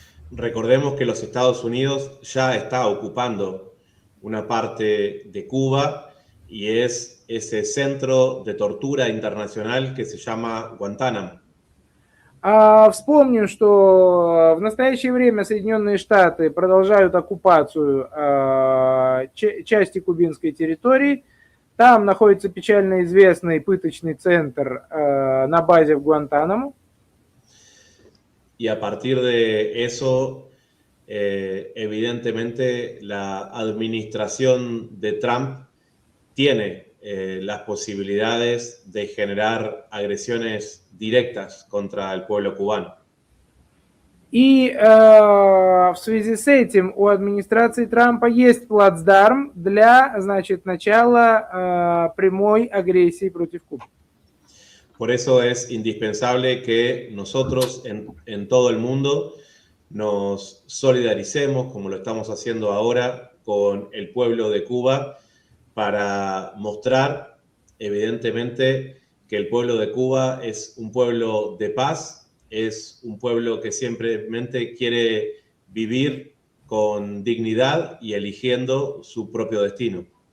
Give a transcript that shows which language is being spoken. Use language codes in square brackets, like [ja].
[es] Recordemos que los Estados Unidos ya está ocupando una parte de Cuba y es ese centro de tortura internacional que se llama Guantánamo. [ru] Вспомню, что в настоящее время Соединенные Штаты продолжают оккупацию части кубинской территории. Там находится печально известный пыточный центр на базе в Гуантанамо. [es] Y a partir de eso, evidentemente, la administración de Trump tiene las posibilidades de generar agresiones directas contra el pueblo cubano. [ru] И в связи с этим у администрации Трампа есть плацдарм для, значит, начала прямой агрессии против Кубы. [es] Por eso es indispensable que nosotros en todo el mundo nos solidaricemos, como lo estamos haciendo ahora, con el pueblo de Cuba para mostrar, evidentemente, que el pueblo de Cuba es un pueblo de paz, es un pueblo que simplemente quiere vivir con dignidad y eligiendo su propio destino.